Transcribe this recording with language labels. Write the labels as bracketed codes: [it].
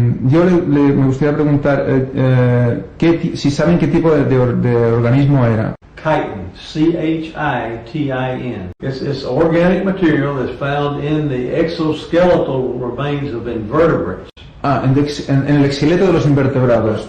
[es] Yo me gustaría preguntar si saben qué tipo de organismo era. [en] Chitin, C-H-I-T-I-N. It's organic material that's found in the exoskeletal remains of invertebrates. [es] Ah, en el esqueleto de los invertebrados.